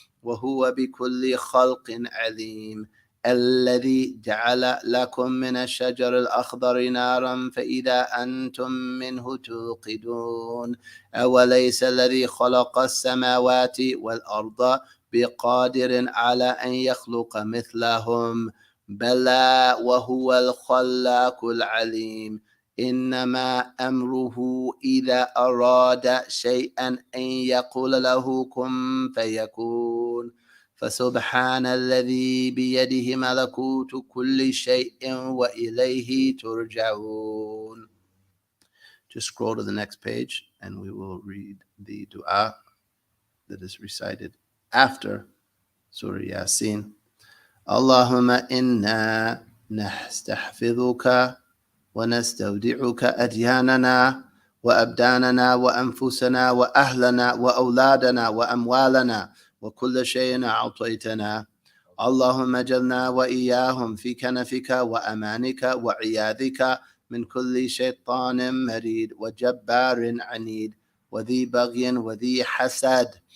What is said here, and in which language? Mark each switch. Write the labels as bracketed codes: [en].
[ar] وهو بكل خلق عليم الذي جعل لكم من الشجر الأخضر نارا فإذا أنتم منه توقدون أوليس الذي خلق السماوات والأرض بقادر على أن يخلق مثلهم بلى وهو الخلاق العليم إنما أمره إذا أراد شيئا أن يقول له كن فيكون فسبحان الذي بيده ملكوت كل شيء وإليه ترجعون. [en] Just scroll to the next page and we will read the dua that is recited after Surah Yasin. [ar] Allahumma inna nastahfidhuka ونستودعك أدياننا وأبداننا وأنفسنا وأهلنا وأولادنا وأموالنا وكل شيء أعطيتنا اللهم اجعلنا وإياهم في كنفك وأمانك وعياذك من كل شيطان مريد وجبار عنيد وذي بغي وذي حسد